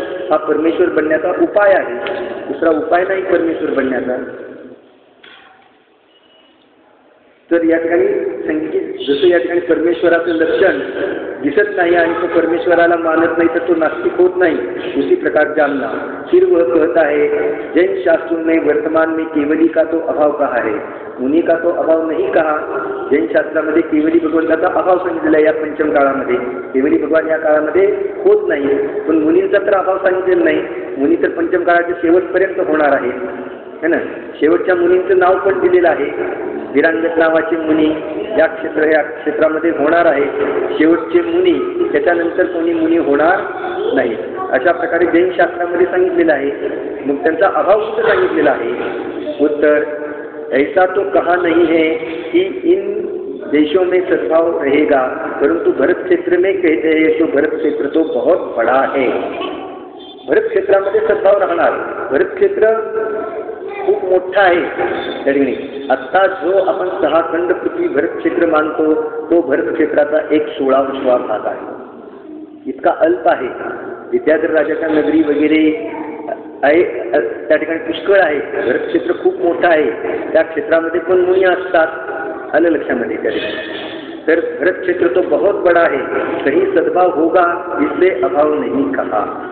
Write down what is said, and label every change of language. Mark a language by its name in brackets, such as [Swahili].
[Marathi] हा परमेश्वर बनण्याचा उपाय आहे, दुसरा उपाय नाही परमेश्वर बनण्याचा. तर या ठिकाणी सांगितले जसं या ठिकाणी परमेश्वराचं लक्षण दिसत नाही आणि तो परमेश्वराला मानत नाही तर तो नास्तिक होत नाही, [Hindi] उसी प्रकार जानना. फिर वह कहता है जैन शास्त्रों में वर्तमान में केवली का तो अभाव कहा है, मुनी का तो अभाव नहीं कहा. [Marathi] जैन शास्त्रामध्ये केवली भगवंताचा अभाव सांगितलेला आहे. या पंचम काळामध्ये केवली भगवान या काळामध्ये होत नाही, पण मुनींचा तर अभाव सांगितलेला नाही. मुनी तर पंचम काळाच्या शेवटपर्यंत होणार आहे है ना. शेवटच्या मुनींचं नाव पण दिलेलं आहे. विरांगत नावाचे मुनी या क्षेत्रामध्ये होणार आहे. शेवटचे मुनी, त्याच्यानंतर कोणी मुनी होणार नाही, अशा प्रकारे जैन शास्त्रामध्ये सांगितलेलं आहे. मग त्यांचा अभाव कुठं सांगितलेला आहे? [Hindi] उत्तर ऐसा तो कहा नहीं है कि इन देशों में सद्भाव रहेगा, परंतु भरत क्षेत्र में कहते हैं तो भरत क्षेत्र तो बहुत बड़ा है. [Marathi] भरत क्षेत्रामध्ये सद्भाव राहणार. भरत क्षेत्र खूप मोठा आहे. त्या ठिकाणी आत्ता जो आपण 6 खंड पृथ्वी भरत क्षेत्र मानतो तो भरत क्षेत्राचा 1/16 भाग आहे. इतका अल्प आहे. विद्याधर राजाच्या नगरी वगैरे आहे त्या ठिकाणी पुष्कळ आहे. भरत क्षेत्र खूप मोठं आहे. त्या क्षेत्रामध्ये पण मुनी असतात. आलं लक्षामध्ये? त्या ठिकाणी तर [Hindi] भरत क्षेत्र तो बहुत बड़ा है, कहीं सद्भाव होगा इससे अभाव नहीं कहा.